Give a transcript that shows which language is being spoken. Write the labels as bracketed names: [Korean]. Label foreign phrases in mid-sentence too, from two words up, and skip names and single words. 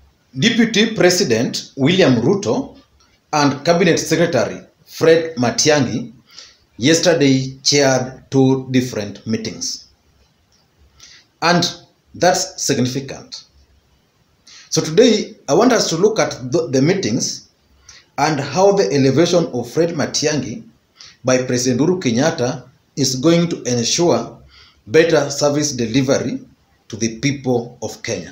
[English] Deputy President William Ruto and Cabinet Secretary Fred Matiangi yesterday chaired two different meetings. And that's significant. So today, I want us to look at the meetings and how the elevation of Fred Matiangi by President Uhuru Kenyatta is going to ensure better service delivery to the people of Kenya.